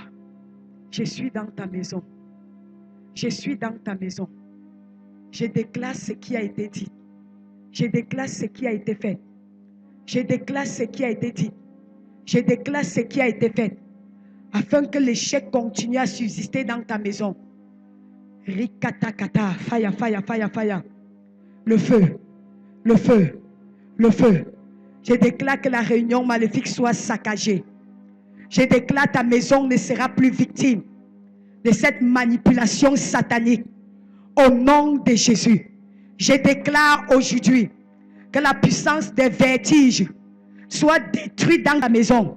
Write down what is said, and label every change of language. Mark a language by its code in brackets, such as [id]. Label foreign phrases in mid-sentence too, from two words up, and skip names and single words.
[fr] Je suis dans ta maison. Je suis dans ta maison. Je déclare ce qui a été dit. Je déclare ce qui a été fait. Je déclare ce qui a été dit. Je déclare ce qui a été fait. Afin que l'échec continue à subsister dans ta maison. [en] Rikatakata, fire, fire, fire, fire. [fr] Le feu, le feu, le feu. Je déclare que la réunion maléfique soit saccagée. Je déclare que ta maison ne sera plus victime de cette manipulation satanique. Au nom de Jésus, je déclare aujourd'hui que la puissance des vertiges soit détruite dans ta maison.